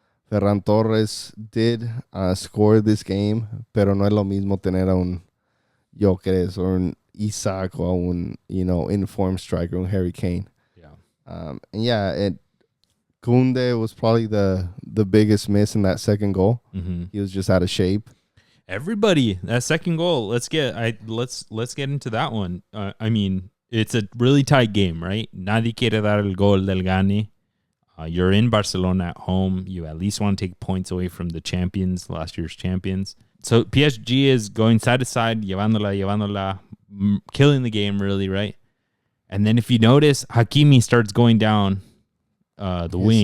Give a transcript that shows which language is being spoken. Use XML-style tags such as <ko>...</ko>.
<es>Ferran Torres</es> <en>did score this game,</en> <es>pero no es lo mismo tener a un Gyökeres</es> <en>or an Isak or</en> <es>un,</es> <en>informed striker,</en> <es>un Harry Kane.</es> <en>Yeah. Koundé was probably the biggest miss in that second goal. Mm-hmm. He was just out of shape. Everybody, that second goal. Let's get into that one. I mean, it's a really tight game, right?</en> <es>Nadie quiere dar el gol del gane.</es> <en>You're in Barcelona at home. You at least want to take points away from the champions, last year's champions. So PSG is going side to side,</en> <es>llevándola,</es> <en>killing the game, really, right? And then if you notice, Hakimi starts going down the wing.</en>